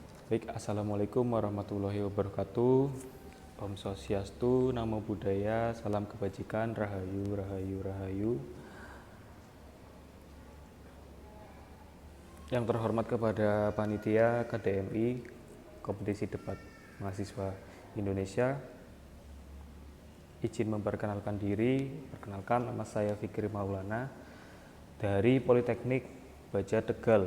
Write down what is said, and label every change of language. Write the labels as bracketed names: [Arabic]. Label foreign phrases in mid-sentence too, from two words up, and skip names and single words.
[Arabic] Baik, Assalamualaikum warahmatullahi wabarakatuh. [Sanskrit] Om Swastiastu, [Pali] Namo Buddhaya, [Indonesian] salam kebajikan, [Javanese] rahayu, rahayu, rahayu. [Indonesian] Yang terhormat kepada panitia KDMI, Kompetisi Debat Mahasiswa Indonesia, izin memperkenalkan diri. Perkenalkan, nama saya Fikri Maulana dari Politeknik Baja Tegal.